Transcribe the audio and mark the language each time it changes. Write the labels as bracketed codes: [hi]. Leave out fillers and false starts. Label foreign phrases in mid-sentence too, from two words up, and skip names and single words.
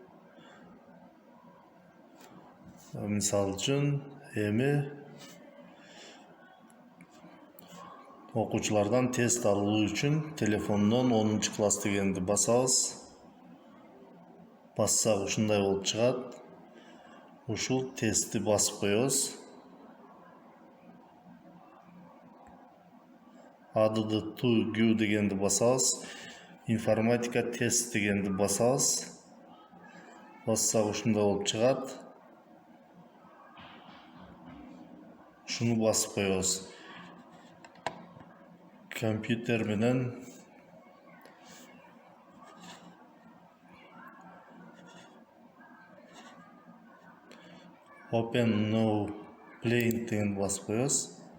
[ky] Мисал үчүн, эми окуучулардан тест алуу үчүн телефондон 10-класс дегенди басабыз. Бассак ушундай болуп чыгат. Ушул тестти басып коебуз. [en] Add to queue [ky] дегенди басабыз. Информатика тест дегенди басабыз. Бассак ушундай болуп чыгат. Ушуну басып коебуз. Компьютер менен [en] Open No Play [ky] дегенди басып коебуз.